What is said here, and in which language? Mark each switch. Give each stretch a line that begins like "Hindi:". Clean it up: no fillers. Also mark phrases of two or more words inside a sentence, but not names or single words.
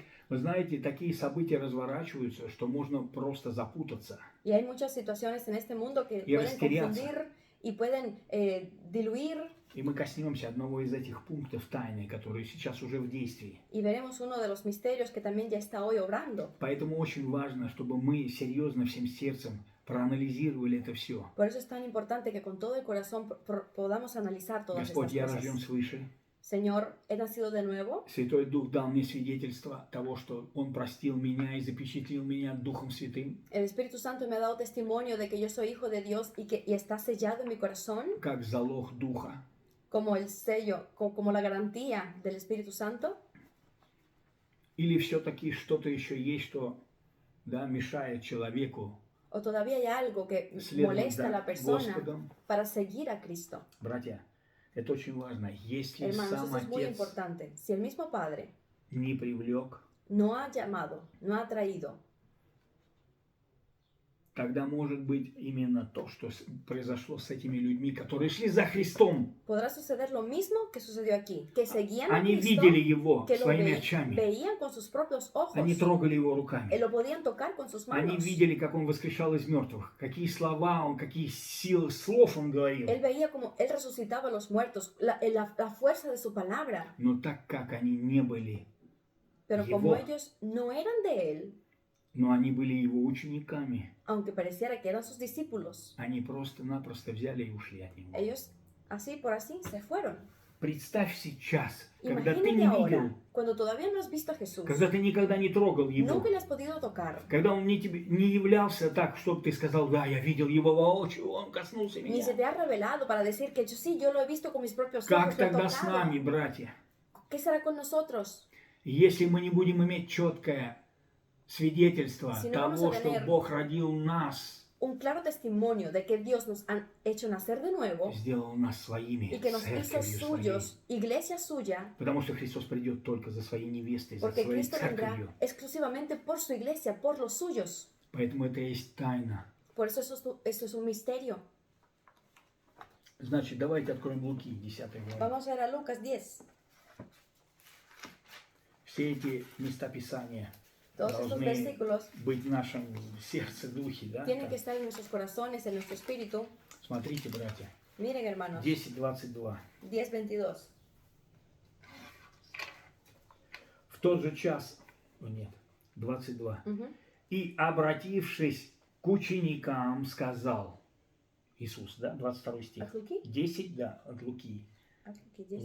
Russian: Вы знаете, такие события разворачиваются, что можно просто запутаться.
Spanish: Y hay muchas situaciones en este mundo que Y pueden
Russian: растеряться.
Spanish: confundir y pueden diluir.
Russian: И мы коснемся одного из этих пунктов тайны, которые сейчас уже в действии.
Spanish: Y veremos uno de los misterios que también ya está hoy obrando.
Russian: Поэтому очень важно, чтобы мы серьезно всем сердцем проанализировали это все.
Spanish: Por eso es tan importante que con todo el corazón podamos analizar todas
Russian: Господь,
Spanish: estas
Russian: я
Spanish: cosas.
Russian: рожден свыше.
Spanish: Señor, he nacido de nuevo.
Russian: Святой Дух дал мне свидетельство того, что Он простил меня и запечатлил меня Духом Святым,
Spanish: El Espíritu Santo me ha dado testimonio de que yo soy hijo de Dios y está sellado en mi corazón
Russian: как залог Духа.
Spanish: como el sello, como la garantía del Espíritu Santo.
Russian: Или все-таки что-то еще есть, что, да, мешает человеку
Spanish: O todavía hay algo que
Russian: следовать
Spanish: molesta a
Russian: за
Spanish: la persona
Russian: Господом.
Spanish: para seguir a Cristo.
Russian: Братья, это очень важно. Если
Spanish: Hermanos,
Russian: сам
Spanish: eso es muy
Russian: Отец
Spanish: importante. Si el mismo Padre
Russian: не привлек,
Spanish: no ha llamado, no ha traído,
Russian: тогда может быть именно то, что произошло с этими людьми, которые шли за Христом.
Spanish: Podrá suceder lo mismo que sucedió aquí, que seguían a
Russian: Они
Spanish: Cristo,
Russian: видели Его
Spanish: que lo
Russian: своими очами.
Spanish: veían con sus propios ojos,
Russian: Они трогали Его руками.
Spanish: lo podían tocar con sus
Russian: Они
Spanish: manos.
Russian: видели, как Он воскрешал из мертвых, какие слова Он, какие силы слов Он говорил.
Spanish: Él veía como Él resucitaba a los muertos, la fuerza de su palabra.
Russian: Но так как они не были,
Spanish: Pero como
Russian: Его.
Spanish: ellos no eran de Él,
Russian: но они были Его учениками,
Spanish: aunque pareciera que eran sus discípulos,
Russian: они просто-напросто взяли и ушли от Него.
Spanish: ellos así por así se fueron.
Russian: Представь сейчас, когда ты
Spanish: Imagínate
Russian: не
Spanish: ahora,
Russian: видел,
Spanish: cuando todavía no has visto a Jesús,
Russian: когда ты никогда не трогал Его,
Spanish: nunca le has podido tocar,
Russian: когда Он не являлся так, чтобы ты сказал, да, я видел Его воочию, Он коснулся
Spanish: ni se
Russian: меня.
Spanish: te ha revelado para decir que yo lo he visto con mis propios
Russian: Как
Spanish: ojos, lo he
Russian: тогда с
Spanish: tocado.
Russian: нами, братья?
Spanish: ¿Qué será con nosotros?
Russian: Если мы не будем иметь четкое свидетельство
Spanish: Si no vamos a
Russian: того, что
Spanish: tener
Russian: Бог родил нас,
Spanish: Un claro testimonio de que Dios nos ha hecho nacer de nuevo
Russian: сделал нас своими,
Spanish: y que nos hizo
Russian: церковью своей.
Spanish: suyos, iglesia suya,
Russian: Потому что Христос придет только за своей невестой, за
Spanish: porque
Russian: своей
Spanish: Cristo vendrá
Russian: церковью.
Spanish: exclusivamente por su iglesia, por los suyos.
Russian: Поэтому это и есть тайна.
Spanish: Por eso esto es un misterio.
Russian: Значит, давайте откроем Луки, 10 главу.
Spanish: Vamos a ver a Lucas 10.
Russian: Все эти места Писания
Spanish: Todos estos
Russian: должны
Spanish: versículos
Russian: быть в нашем сердце, духе, да?
Spanish: tienen que estar en nuestros corazones, en nuestro espíritu.
Russian: Смотрите, братья.
Spanish: Miren, hermanos, 10:22. 10:22.
Russian: В тот же час, нет, 22. Ujú. И, обратившись к ученикам, сказал Иисус, да, 22 стих. От Луки? 10, да, от Луки. От Луки 10,